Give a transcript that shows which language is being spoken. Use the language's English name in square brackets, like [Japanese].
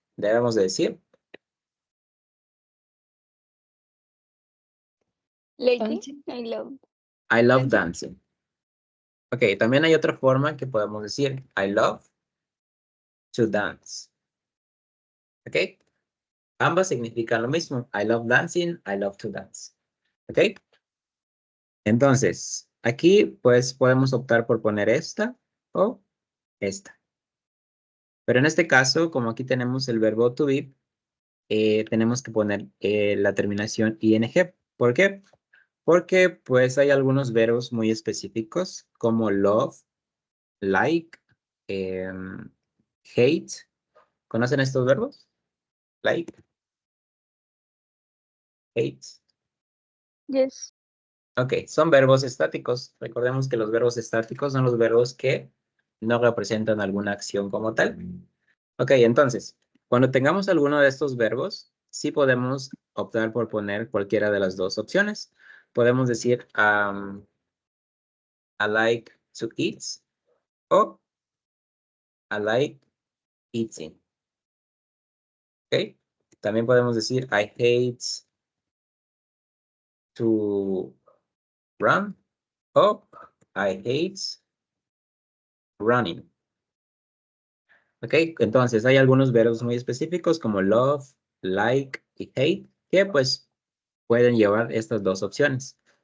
[Spanish] Debemos de decir [English] Lady, I love. I love dancing. [Spanish] Ok, también hay otra forma que podemos decir [English] I love to dance. [Spanish] Ok, ambas significan lo mismo. [English] I love dancing, I love to dance. [Spanish] Ok, entonces aquí pues podemos optar por poner esta o esta. Pero en este caso, como aquí tenemos el verbo to be, tenemos que poner la terminación ing. ¿Por qué? Porque pues hay algunos verbos muy específicos como love, like, hate. ¿Conocen estos verbos? Like, hate. [English] Yes. [Spanish] Ok, son verbos estáticos. Recordemos que los verbos estáticos son los verbos que no representan alguna acción como tal. Ok, entonces, Cuando tengamos alguno de estos verbos, sí podemos optar por poner cualquiera de las dos opciones. Podemos decir [English] I like to eat [Spanish] o [English] I like eating. [Spanish] ¿Ok? También podemos decir [English] I hate to run [Spanish] o [English] I hate running. [Spanish] ¿Ok? Entonces hay algunos verbos muy específicos como love, like y hate que pues pueden llevar estas dos opciones.